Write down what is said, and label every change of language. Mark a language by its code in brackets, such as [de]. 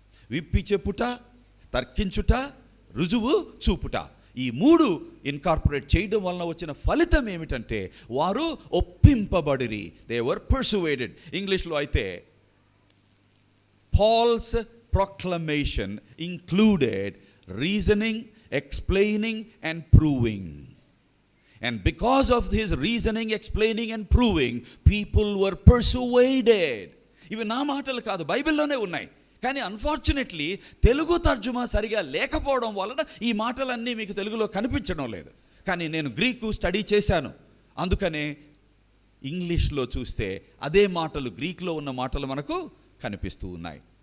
[te] విప్పి చెప్పుట, తర్కించుట, రుజువు చూపుట. ఈ 3 ఇన్కార్పొరేట్ చేయడం వలన వచ్చిన ఫలితం ఏమిటంటే వారు ఒప్పింపబడిరి. [en] They were persuaded. [te] ఇంగ్లీష్లో అయితే Paul's [en] proclamation included reasoning, explaining and proving. And because of his reasoning, explaining and proving, people were persuaded. [te] ఇవి నా మాటలు కాదు, బైబిల్లోనే ఉన్నాయి. కానీ అన్ఫార్చునేట్లీ తెలుగు తర్జుమా సరిగా లేకపోవడం వలన ఈ మాటలన్నీ మీకు తెలుగులో కనిపించడం లేదు. కానీ నేను గ్రీకు స్టడీ చేశాను, అందుకనే ఇంగ్లీష్లో చూస్తే అదే మాటలు, గ్రీక్లో ఉన్న మాటలు మనకు కనిపిస్తూ ఉన్నాయి.